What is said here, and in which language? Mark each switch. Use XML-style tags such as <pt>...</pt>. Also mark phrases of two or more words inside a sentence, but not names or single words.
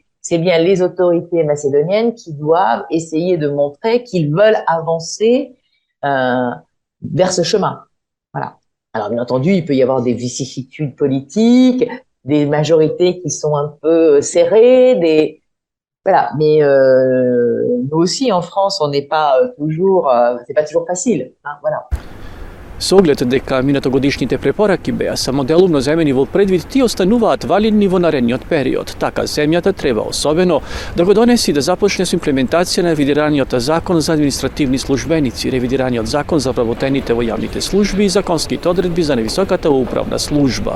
<fr>C'est bien les autorités macédoniennes qui doivent essayer de montrer qu'ils veulent avancer vers ce chemin. Voilà. Alors, bien entendu, il peut y avoir des vicissitudes politiques, des majorités qui sont un peu serrées, voilà. Mais nous aussi, en France, on n'est pas toujours, c'est pas toujours facile. Hein, voilà.</fr> <mk>С оглед дека минатогодишните препораки беа само делумно земени во предвид, тие остануваат валидни во наредниот период. Така, земјата треба особено да го донеси да започне со имплементација на ревидираниот закон за административни службеници, ревидираниот закон за вработените во јавните служби и законските одредби за невисоката управна служба.</mk>